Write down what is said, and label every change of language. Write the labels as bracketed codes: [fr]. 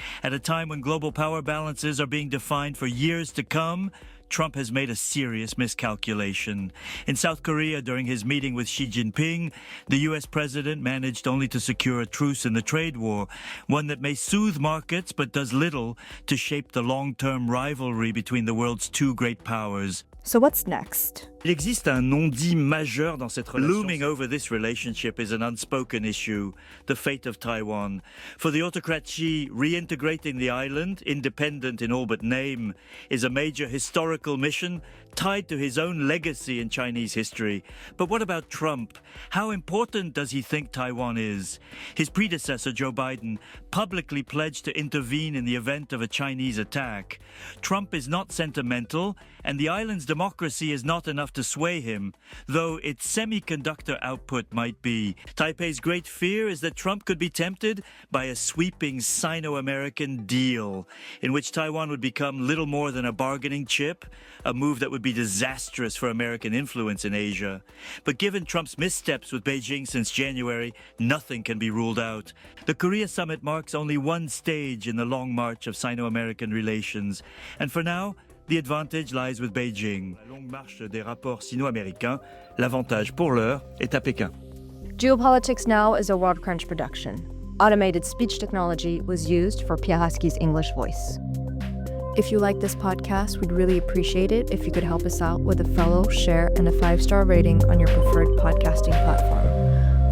[en] At a time when global power balances are being defined for years to come, Trump has made a serious miscalculation. In South Korea, during his meeting with Xi Jinping, the US president managed only to secure a truce in the trade war, one that may soothe markets but does little to shape the long-term rivalry between the world's two great powers. So what's next? [fr] Il existe un non-dit majeur dans cette relation. [en] Looming over this relationship is an unspoken issue, the fate of Taiwan. For the autocrat Xi, reintegrating the island, independent in all but name, is a major historical mission tied to his own legacy in Chinese history. But what about Trump? How important does he think Taiwan is? His predecessor, Joe Biden, publicly pledged to intervene in the event of a Chinese attack. Trump is not sentimental, and the island's democracy is not enough to sway him, though its semiconductor output might be. Taipei's great fear is that Trump could be tempted by a sweeping Sino-American deal, in which Taiwan would become little more than a bargaining chip, a move that would be disastrous for American influence in Asia. But given Trump's missteps with Beijing since January, nothing can be ruled out. The Korea summit marks only one stage in the long march of Sino-American relations, and for now, the advantage lies with Beijing. [fr] La longue marche des rapports sino-américains, l'avantage pour l'heure est à Pékin. [en] Geopolitics Now is a World Crunch production. Automated speech technology was used for Pierre Haski's English voice. If you like this podcast, we'd really appreciate it if you could help us out with a follow, share, and a 5-star rating on your preferred podcasting platform.